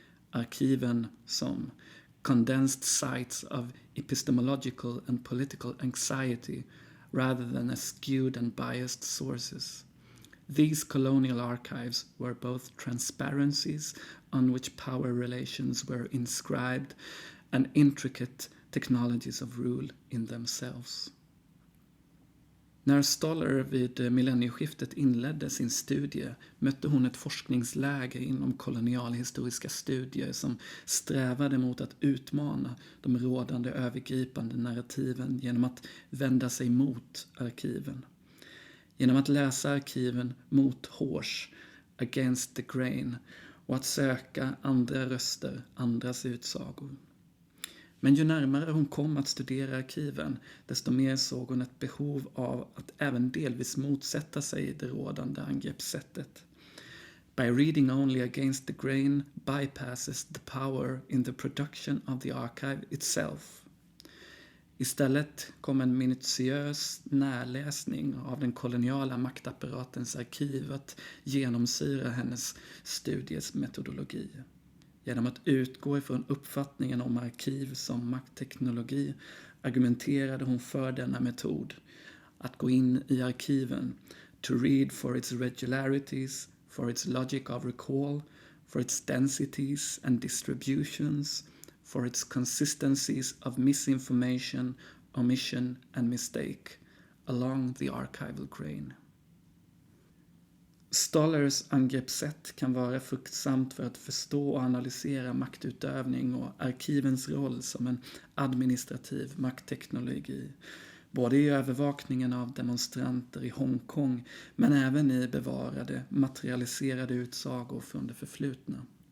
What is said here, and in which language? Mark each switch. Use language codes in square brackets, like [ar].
[sv] Arkiven som [en] condensed sites of epistemological and political anxiety rather than as skewed and biased sources. These colonial archives were both transparencies on which power relations were inscribed and intricate technologies of rule in themselves. [sv] När Stoller vid millennieskiftet inledde sin studie mötte hon ett forskningsläger inom kolonialhistoriska studier som strävade mot att utmana de rådande övergripande narrativen genom att vända sig mot arkiven. Genom att läsa arkiven mot hårs, [en] against the grain, [sv] och att söka andra röster, andras utsagor. Men ju närmare hon kom att studera arkiven, desto mer såg hon ett behov av att även delvis motsätta sig det rådande angreppssättet. [en] By reading only against the grain bypasses the power in the production of the archive itself. [sv] Istället kom en minutiös närläsning av den koloniala maktapparatens arkiv att genomsyra hennes studies metodologi. Genom att utgå ifrån uppfattningen om arkiv som maktteknologi argumenterade hon för denna metod. Att gå in i arkiven, [en] to read for its regularities, for its logic of recall, for its densities and distributions, for its consistencies of misinformation, omission and mistake, along the archival grain. [sv] Stollers angreppssätt kan vara fruktsamt för att förstå och analysera maktutövning och arkivens roll som en administrativ maktteknologi. Både i övervakningen av demonstranter i Hongkong men även i bevarade, materialiserade utsagor från det förflutna.